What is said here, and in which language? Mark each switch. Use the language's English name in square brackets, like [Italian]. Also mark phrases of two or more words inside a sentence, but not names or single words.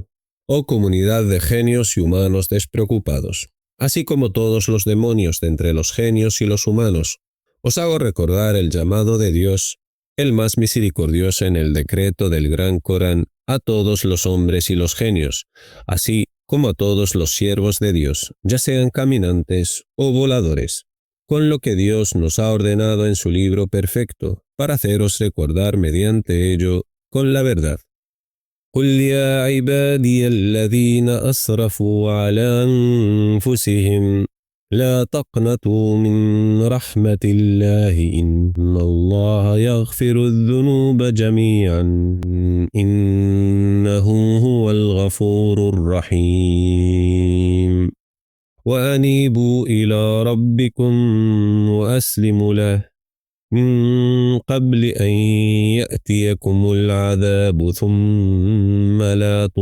[Spanish] Oh comunidad de genios y humanos despreocupados, así como todos los demonios de entre los genios y los humanos, os hago recordar el llamado de Dios, el más misericordioso en el decreto del Gran Corán, a todos los hombres y los genios, así como a todos los siervos de Dios, ya sean caminantes o voladores. con lo que Dios nos ha ordenado en su libro perfecto, para haceros recordar mediante ello con la verdad. [Arabic] قل يا عبادي الذين أسرفوا على أنفسهم لا تقنطوا من رحمة الله إن الله يغفر الذنوب جميعا إنه هو الغفور الرحيم وأنيبوا إلى ربكم وأسلموا له من قبل أن يأتيكم العذاب ثم لا